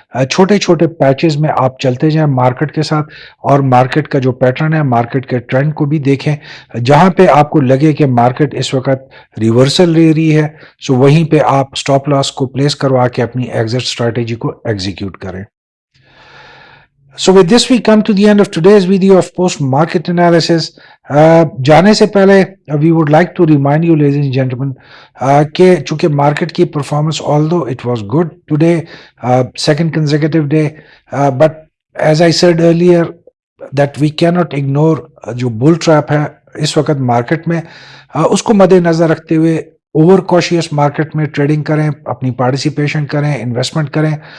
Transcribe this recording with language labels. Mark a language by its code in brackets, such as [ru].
[ur] چھوٹے چھوٹے پیچز میں آپ چلتے جائیں مارکیٹ کے ساتھ, اور مارکیٹ کا جو پیٹرن ہے مارکیٹ کے ٹرینڈ کو بھی دیکھیں. جہاں پہ آپ کو لگے کہ مارکیٹ اس وقت ریورسل لے رہی ہے سو وہیں پہ آپ اسٹاپ لاس کو پلیس کروا کے اپنی ایگزٹ اسٹریٹجی کو ایگزیکیوٹ کریں. [en] So with this we come to the end of today's video of post-market analysis. [ur] جانے سے پہلے [en] we would like to remind you ladies and gentlemen [ur] کہ چونکہ مارکیٹ کی performance [en] although it was good today, second consecutive day, but as I said earlier that we cannot ignore [ur] جو bull trap ہے اس وقت market میں, اس کو مد نظر رکھتے ہوئے اوور کاشیس مارکیٹ میں ٹریڈنگ کریں, اپنی پارٹیسپیشن کریں, انویسٹمنٹ کریں.